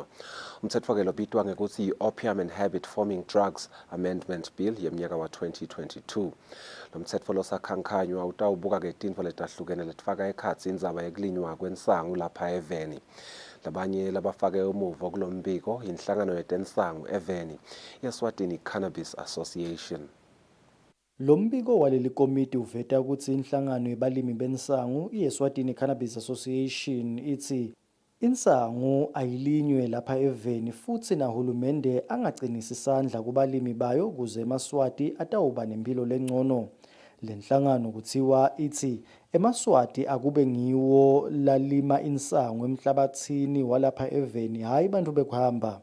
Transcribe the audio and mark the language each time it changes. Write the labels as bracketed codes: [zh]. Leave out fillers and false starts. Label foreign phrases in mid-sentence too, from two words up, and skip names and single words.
[ss] Umtsetfo-ke lobitwa ngekuthi i-Opium and Habit Forming Drugs Amendment Bill yemnyaka wa 2022. Lo mtsetfo losakhankhanywa utawubuka-ke tintfo letahlukene letifaka ekhatsi indzaba yekulinywa kwensangu lapha eVeni. Labanye labafake umuvo kulo mbiko inhlangano yetensangu eVeni, Eswatini Cannabis Association. Lo mbiko waleli komiti uveta ukuthi inhlangano yebalimi bensangu iEswatini Cannabis Association ithi insangu ayilinywe lapha eVeni futhi nahulumende angaqinisa isandla kubalimi bayo kuze eMaswati atawuba nempilo lengcono. Lenhlangano kuthiwa ithi eMaswati akube ngiwo lalima insangu emhlabathini walapha eVeni hayi bantu bekuhamba.